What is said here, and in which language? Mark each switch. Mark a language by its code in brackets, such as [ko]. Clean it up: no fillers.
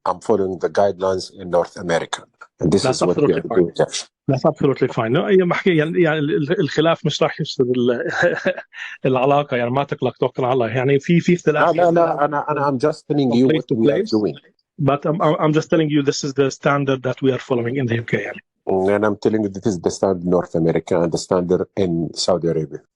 [en] I'm following the guidelines in North America. And this is what we are doing. That's absolutely fine. No, [ar] يعني الخلاف مش راح يفسد العلاقة يعني ما تقلق توكل على الله يعني في اختلاف. لا أنا [en] I'm just telling you what we are doing. But I'm just telling you this is the standard that we are following in the UK [ar] يعني. [en] And I'm telling you this is the standard in North America and the standard in Saudi Arabia.